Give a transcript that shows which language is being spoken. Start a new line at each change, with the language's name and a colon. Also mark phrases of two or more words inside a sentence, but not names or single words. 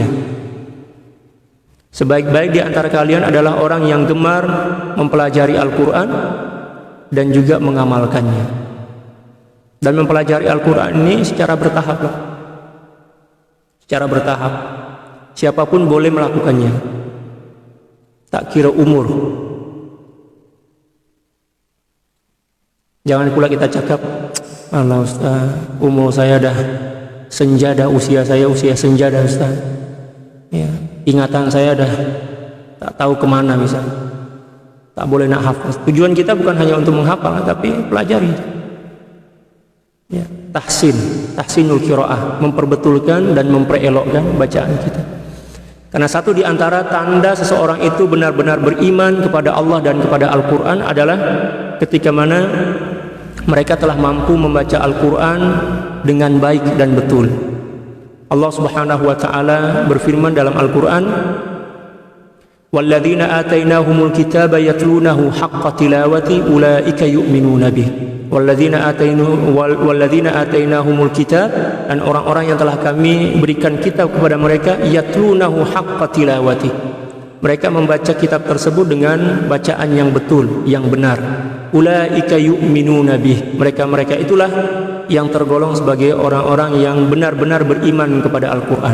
Malay: Sebaik-baik di antara kalian adalah orang yang gemar mempelajari Al-Quran dan juga mengamalkannya. Dan mempelajari Al-Quran ini secara bertahap. Secara bertahap. Siapapun boleh melakukannya. Tak kira umur. Jangan pula kita cakap, "Allah Ustaz, umur saya dah senja dah, usia saya usia senja dah Ustaz. Ya, ingatan saya dah tak tahu kemana misalnya." Tak boleh nak hafal. Tujuan kita bukan hanya untuk menghafal, tapi pelajari. Ya,
Arabic: تحسين القراءة,
Malay: memperbetulkan dan memperelokkan bacaan kita. Karena satu di antara tanda seseorang itu benar-benar beriman kepada Allah dan kepada Al-Quran adalah ketika mana mereka telah mampu membaca Al-Quran dengan baik dan betul. Allah Subhanahu wa ta'ala berfirman dalam Al-Quran,
Arabic: "والذين آتيناهم الكتاب يتلونه حق تلاوته أولئك يؤمنون به." والذين آتيناهم الكتاب,
Malay: dan orang-orang yang telah kami berikan kitab kepada mereka,
Arabic: يتلونه حق تلاوته.
Malay: Mereka membaca kitab tersebut dengan bacaan yang betul, yang benar.
Arabic: أولئك يؤمنون به.
Malay: Mereka itulah yang tergolong sebagai orang-orang yang benar-benar beriman kepada Al-Quran.